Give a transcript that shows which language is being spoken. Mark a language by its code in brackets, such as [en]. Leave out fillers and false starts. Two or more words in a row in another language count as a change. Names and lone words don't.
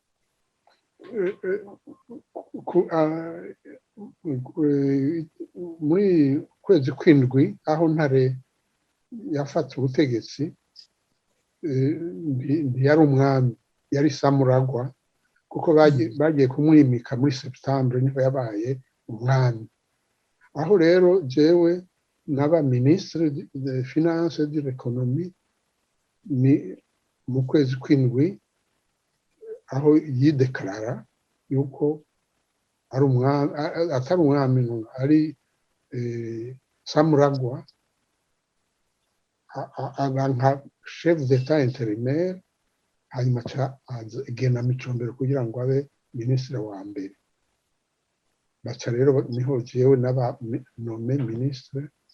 [rn] Muri kwezi kw'indwi aho Ntare yafata ubutegetsi, ntiyari umwami yari samuragwa kuko bagiye kumwimika muri septembre niho yabaye umwami aho rero jewe naba [fr] ministre de finance et de l'économie [rn] ni mu kwezi kw'indwi aho yideklara yuko ari umwami atari umwami ari samuragwa nka [fr] chef d'état intérimaire [rn] hanyuma agena Micombero kugira ngo abe minisitiri wa mbere baca rero niho jewe naba nome minisitiri